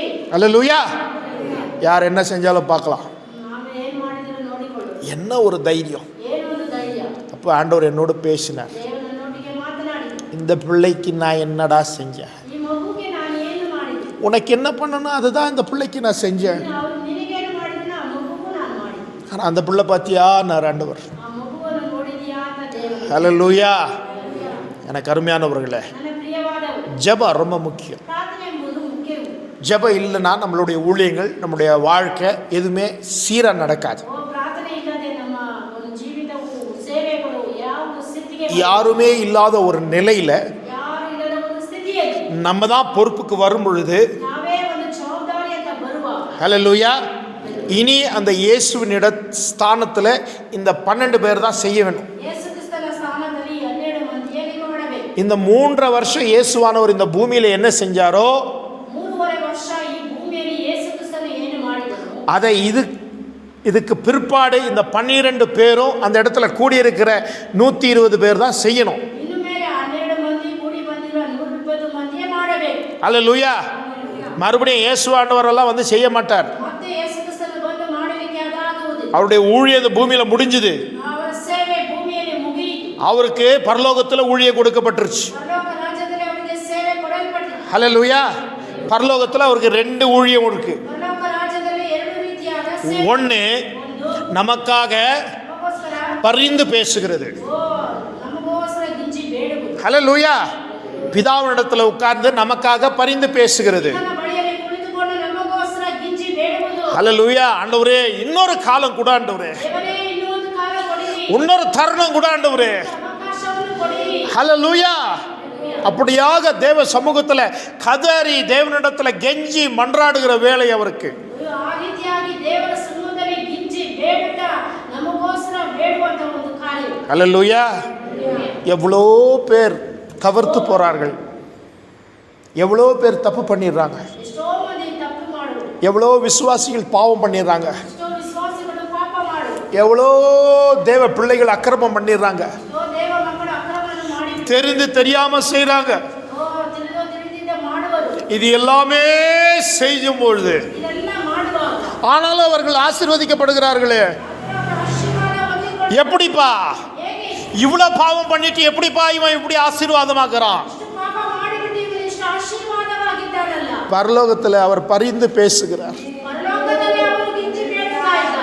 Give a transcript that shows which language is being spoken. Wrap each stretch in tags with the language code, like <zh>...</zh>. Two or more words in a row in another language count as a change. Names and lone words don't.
<ta>அல்லேலூயா. யார் என்ன செஞ்சாலும் பார்க்கலாம்.</ta> <kn>ನಾವು ಏನು ಮಾಡಿದರೂ ನೋಡಿಕೊಳ್ಳು.</kn> <ta>என்ன ஒரு தைரியம்.</ta> <kn>ಏನು ಒಂದು ಧೈರ್ಯ.</kn> <ta>அப்போ ஆண்டவர் என்னோடு பேசினார்.</ta> <kn>ದೇವರು ನನ್ನೊಟ್ಟಿಗೆ ಮಾತನಾಡಿ,</kn> <ta>இந்த பிள்ளைக்கு நான் என்னடா செஞ்சேன்,</ta> <kn>ಈ ಮಗುಗೆ ನಾನು ಏನು ಮಾಡಿದೆ,</kn> <ta>உனக்கு என்ன பண்ணணும் அதுதான் இந்த பிள்ளைக்கு நான் செஞ்சேன்.</ta> <kn>ಅವರು ನಿನಗೇನು ಮಾಡಿದ್ರೆ ಆ ಮಗುಗೂ ನಾನು ಮಾಡಿದೆ.</kn> <ta>ஆனால் அந்த பிள்ளை பார்த்தியா நான் ஆண்டவர்.</ta> <kn>ಆ ಮಗುವನ್ನು ನೋಡಿದೆಯಾ ಅಂತ ದೇವರು.</kn> <ta>அல்லேலூயா. எனக்கு அருமையானவர்களே,</ta> <kn>ನನ್ನ ಪ್ರಿಯವಾದವರು,</kn> <ta>ஜெபம் ரொம்ப முக்கியம்.</ta> <kn>ಪ್ರಾರ್ಥನೆ ಎಂಬುದು ಮುಖ್ಯವು.</kn> <ta>ஜெபம் இல்லைன்னா நம்மளுடைய ஊழியங்கள், நம்முடைய வாழ்க்கை எதுவுமே சீராக நடக்காது.</ta> <kn>ಪ್ರಾರ್ಥನೆ ಇಲ್ಲದೆ ನಮ್ಮ ಒಂದು ಜೀವಿತವು, ಸೇವೆಗಳು ಯಾವುದು ಸ್ಥಿತಿಗೆ</kn> <ta>யாருமே இல்லாத ஒரு நிலையில</ta> <kn>ಯಾರು ಇಲ್ಲದ ಒಂದು ಸ್ಥಿತಿಯಲ್ಲಿ</kn> <ta>நம்ம தான் பொறுப்புக்கு வரும் பொழுது,</ta> <kn>ನಾವೇ ಒಂದು ಜವಾಬ್ದಾರಿ ಅಂತ ಬರುವಾಗ,</kn> <ta>ஹல்லேலூயா, இனி அந்த இயேசுவின் ஸ்தானத்தில் இந்த 12 பேர் தான் செய்ய வேணும்.</ta> <kn>ಯೇಸು ಕ್ರಿಸ್ತನ ಸ್ಥಾನದಲ್ಲಿ 12 ಮಂದಿಯಲ್ಲಿ ಮಾಡಬೇಕು.</kn> <ta>இந்த 3.5 வருஷம் இயேசுவானவர் இந்த பூமியில் என்ன செஞ்சாரோ</ta> <kn>3.5 ವರ್ಷ ಈ ಭೂಮಿಯಲ್ಲಿ ಯೇಸು ಕ್ರಿಸ್ತನು ಏನು ಮಾಡಿದನು,</kn> <ta>அதை இதுக்கு பிற்பாடு இந்த 12 பேரும் அந்த இடத்துல கூடியிருக்கிற 120 பேர் தான் செய்யணும்.</ta> <kn>ಇನ್ನು ಮೇಲೆ 12 ಮಂದಿ ಕೂಡಿ ಬಂದಿರುವ 120 ಮಂದಿಯೇ ಮಾಡಬೇಕು.</kn> <ta>ஹல்லேலூயா. மறுபடியும் இயேசுவானவரெல்லாம் வந்து செய்ய மாட்டார்.</ta> <kn>ಮತ್ತೆ ಯೇಸು ಕ್ರಿಸ್ತನು ಬಂದು ಮಾಡಲಿಕ್ಕೆ ಅದಾಗುವುದಿಲ್ಲ.</kn> <ta>அவருடைய ஊழியம் இந்த பூமியில் முடிஞ்சுது.</ta> <kn>ಅವರ ಸೇವೆ ಭೂಮಿಯಲ್ಲಿ ಮುಗಿಯಿತು.</kn> <ta>அவருக்கு பரலோகத்தில் ஊழியம் கொடுக்கப்பட்டுருச்சு.</ta> <kn>ಪರಲೋಕ ರಾಜ್ಯದಲ್ಲಿ ಅವರಿಗೆ ಸೇವೆ ಕೊಡಲ್ಪಟ್ಟಿತು.</kn> <ta>ஹல்லேலூயா. பரலோகத்தில் அவருக்கு 2 ஊழியம் இருக்கு.</ta> <kn>ಪರಲೋಕ ರಾಜ್ಯದಲ್ಲಿ 2 ರೀತಿಯಾದ ಸೇವೆ.</kn> <ta>ஒன்று</ta> <kn>ಒಂದು</kn> <ta>நமக்காக</ta> <kn>ನಮಗೋಸ್ಕರ</kn> <ta>பரிந்து பேசுகிறது.</ta> <kn>ನಮಗೋಸ್ಕರ ಗಿಂಜಿ ಬೇಡುವುದು.</kn> <ta>ஹல்லேலூயா. பிதாவினிடத்தில் உட்கார்ந்து நமக்காக பரிந்து பேசுகிறது.</ta> <kn>ನನ್ನ ಬಳಿಯಲ್ಲಿ ಕುಳಿತುಕೊಂಡು ನಮಗೋಸ್ಕರ ಗಿಂಜಿ ಬೇಡುವುದು.</kn> <ta>ஹல்லேலூயா. ஆண்டவரே, இன்னொரு காலம் கூட ஆண்டவரே,</ta> <kn>ದೇವರೇ, ಇನ್ನೂ ಒಂದು ಕಾಲ ಕೊಡಿರಿ,</kn> <ta>இன்னொரு தருணம் கூட ஆண்டவரே.</ta> <kn>ಅವಕಾಶವನ್ನು ಕೊಡಿರಿ.</kn> <ta>ஹல்லேலூயா. அப்படியாக தேவ சமூகத்தில் கதறி தேவனிடத்தில் கெஞ்சி மன்றாடுகிற வேலை அவருக்கு.</ta> <kn>ಆ ರೀತಿಯಾಗಿ ದೇವರ ಸಮ್ಮುಖದಲ್ಲಿ ಗಿಂಜಿ ಬೇಡುತ್ತಾ ನಮಗೋಸ್ಕರ ಬೇಡುವಂತ ಒಂದು ಕಾರ್ಯ.</kn> <ta>ஹல்லேலூயா. எவ்வளோ பேர் தவிர்த்து போறார்கள், எவ்வளோ பேர் தப்பு பண்ணிடுறாங்க,</ta> <kn>ಎಷ್ಟೋ ಮಂದಿ ತಪ್ಪು ಮಾಡುವರು,</kn> <ta>எவ்வளோ விசுவாசிகள் பாவம் பண்ணிடுறாங்க,</ta> <kn>ಎಷ್ಟೋ ವಿಶ್ವಾಸಿಗಳು ಪಾಪ ಮಾಡುವರು,</kn> <ta>எவ்வளோ தேவ பிள்ளைகள் அக்கிரமம் பண்ணிடுறாங்க,</ta> <kn>ಎಷ್ಟೋ ದೇವ ಮಕ್ಕಳು ಅಕ್ರಮವನ್ನು ಮಾಡಿ</kn> <ta>தெரிந்து தெரியாம செய்றாங்க.</ta> <kn>ತಿಳಿದೋ ತಿಳಿದಿದ್ದ ಮಾಡುವರು.</kn> <ta>இது எல்லாமே செய்யும் பொழுது</ta> <kn>ಇದೆಲ್ಲ ಮಾಡುವಾಗ</kn> <ta>ஆனாலும் அவர்கள் ஆசீர்வதிக்கப்படுகிறார்களே.</ta> <kn>ಅವರ ಆಶೀರ್ವಾದ ಹೊಂದಿಕೊಳ್ಳ</kn> <ta>எப்படிப்பா</ta> <kn>ಹೇಗೆ</kn> <ta>இவ்வளவு பாவம் பண்ணிட்டு எப்படிப்பா இவன் இப்படி ஆசீர்வாதமாக்குறான்?</ta> <kn>ಇಷ್ಟು ಪಾಪ ಮಾಡಿಬಿಟ್ಟು ಇವರು ಇಷ್ಟು ಆಶೀರ್ವಾದವಾಗಿದ್ದಾರಲ್ಲ.</kn> <ta>பரலோகத்தில் அவர் பரிந்து பேசுகிறார்.</ta> <kn>ಪರಲೋಕದಲ್ಲಿ ಅವರು ಗಿಂಜಿ ಬೇಡ್ತಾ ಇದ್ದಾರೆ.</kn>